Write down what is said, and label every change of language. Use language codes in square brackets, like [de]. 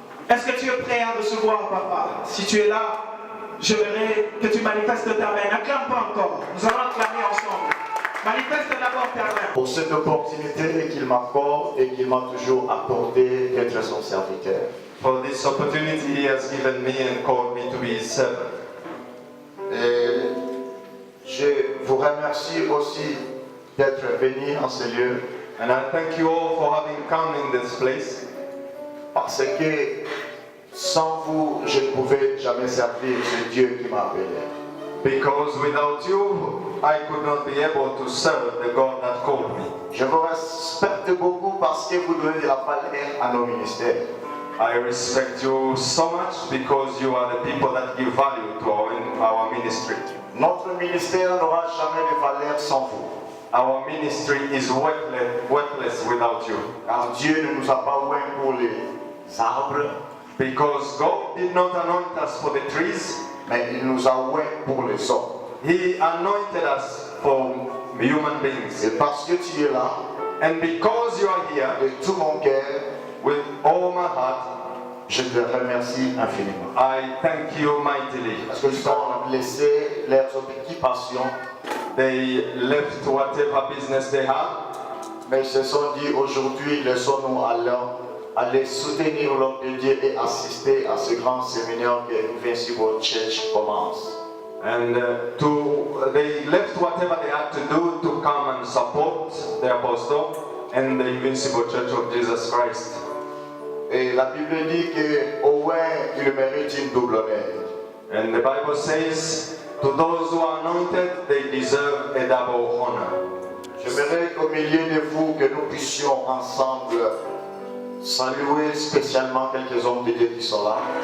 [fr] Est-ce que tu es prêt à recevoir, papa? Si tu es là, je verrai que tu manifestes ta main. N'acclame pas encore. Nous allons acclamer ensemble. Manifeste d'abord ta main. Pour cette opportunité qu'il m'accorde et qu'il m'a toujours accordé d'être son serviteur. [en] For this opportunity he has given me and called me to be his servant. [fr] Et je vous remercie aussi d'être venu en ce lieu. [en] And I thank you all for having come in this place. [fr] Parce que sans vous, je ne pouvais jamais servir ce Dieu qui m'a appelé. [en] Because without you, I could not be able to serve the God that called me. [fr] Je vous respecte beaucoup parce que vous donnez de la valeur à nos ministères. [en] I respect you so much because you are the people that give value to our ministry. [fr] Notre ministère n'aura jamais de valeur sans vous. [en] Our ministry is worthless without you. [fr] Car Dieu ne nous a pas oints pour les arbres, [en] Because God did not anoint us for the trees, [fr] mais il nous a oints pour les hommes. [en] He anointed us for human beings. [fr] Et parce que tu es là, [en] And because you are here, [fr] de tout mon cœur, [en] with all my heart, [fr] je te remercie infiniment. [en] I thank you mightily. [fr] Parce que ils ont laissé leurs occupations, [en] They left whatever business they had, [fr] mais ils se sont dit aujourd'hui, laissons-nous aller soutenir l'homme de Dieu et assister à ce grand séminaire que Invincible Church commence. [en] and they left whatever they had to do to come and support the apostle and the Invincible Church of Jesus Christ. [fr] Et la Bible dit qu'au moins il mérite une double honneur. [en] And the Bible says, to those who are anointed, they deserve a double honor. [fr] J'aimerais qu'au milieu de vous, que nous puissions ensemble saluer spécialement quelques hommes de Dieu qui sont là.